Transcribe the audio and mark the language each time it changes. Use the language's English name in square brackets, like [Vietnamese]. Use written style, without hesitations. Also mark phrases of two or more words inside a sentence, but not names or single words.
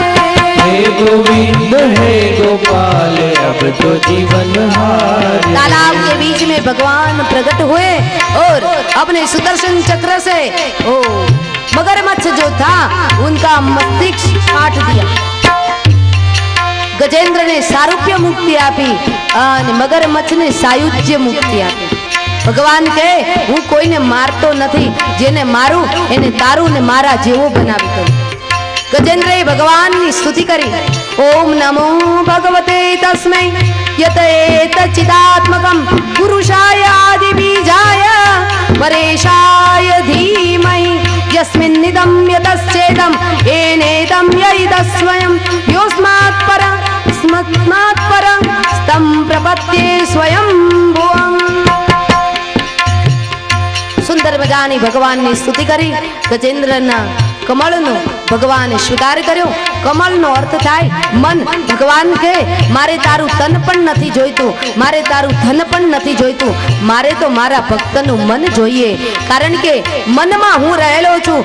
[Hindi] हे गोविंद हे गोपाल अब तो जीवन हारे। तालाब के बीच में भगवान प्रकट हुए और अपने सुदर्शन चक्र से ओ मगरमच्छ जो था उनका मस्तिष्क काट दिया। [Gujarati] ગજેન્દ્ર ને સારૂપ્ય મુક્તિ આપી અને મગરમચ્છ ને સાયુજ્ય મુક્તિ આપી। ભગવાન કહે હું કોઈને મારતો નથી, જેને મારું એને તારું ને મારા જેવો બનાવી દઉં। ગજેન્દ્રએ ભગવાનની સ્તુતિ કરી, [Sanskrit] ઓમ નમો ભગવતે તસ્मै યત એતચ્ચિદાત્મકં પુરુષાય આદિ બીજાય પરેશાય ધીમહિ यस्मिन्निदं यतश्चेदं येनेदं यइदस्वयं योऽस्मात् परं स्मत्मात् परं स्तं प्रपद्ये स्वयंभुवम्। [Gujarati] સુંદર મજાની ભગવાનની સ્તુતિ કરી ગજેન્દ્રના કમળનો ભગવાને સ્વીકાર કર્યો। કમળનો અર્થ થાય મન। ભગવાન કહે મારે તારું તન પણ નથી જોઈતું, મારે તારું ધન પણ નથી જોઈતું, મારે તો મારા ભક્તનું મન જોઈએ, કારણ કે મનમાં હું રહેલો છું।